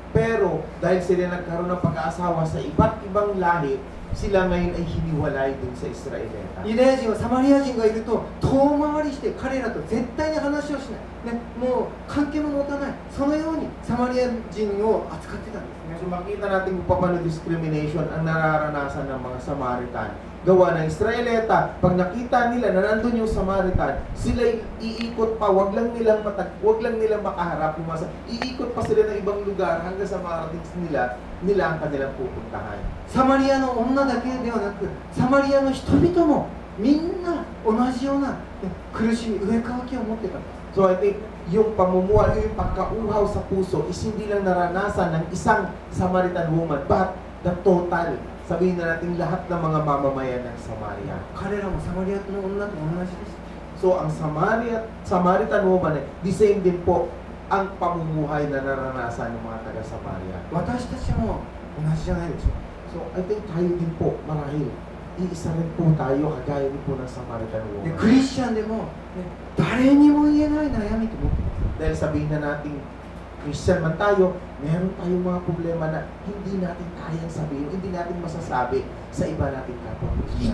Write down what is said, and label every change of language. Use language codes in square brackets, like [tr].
[tl] Pero dahil sila nagkaroon ng pag-aasawa sa iba't ibang lahi, sila ngayon ay hiniwalay dun sa Israelita. [ja] ユダヤ人はサマリア人がいると遠回りして彼らと絶対に話をしない、ね、もう関係も持たない、そのようにサマリア人を扱ってたんですね。 [tl] So makita natin kung paano discrimination ang nararanasan ng mga Samaritan. Gawa ng Israelita, pag nakita nila na nandun yung Samaritan, sila iikot pa, wag lang nilang makaharap, iikot pa sila ng ibang lugar hanggang sa marating nila ang kanilang pupuntahan. [ja] サマリアの女だけではなく、サマリアの人々もみんな同じような苦しみ、上渇きを持ってたんです。 [en] So I think [tl] yung pamumuhay, yung pagkauhaw sa puso is hindi lang naranasan ng isang Samaritan woman, [en] but the total. [tl] Sabihin na natin lahat ng mga mamamayan ng Samaria. [ja] 彼らもサマリアの女と同じです。 [tl] So ang Samaritan woman, the same din po ang pamumuhay na naranasan ng mga taga-Samaria. [ja] 私たちも同じじゃないでしょうか。 [en] So I think [tl] tayo din po, marahil, iisa rin po tayo, kagaya din po ng Samaritan [ja] で [tl] woman. [ja] クリスチャンでも、ね、誰にも言えない悩みと思ってます。 [tl] Dahil sabihin na natin, Christian man tayo, meron tayong mga problema na hindi natin kayang sabihin, hindi natin masasabi sa iba nating kapwa Christian.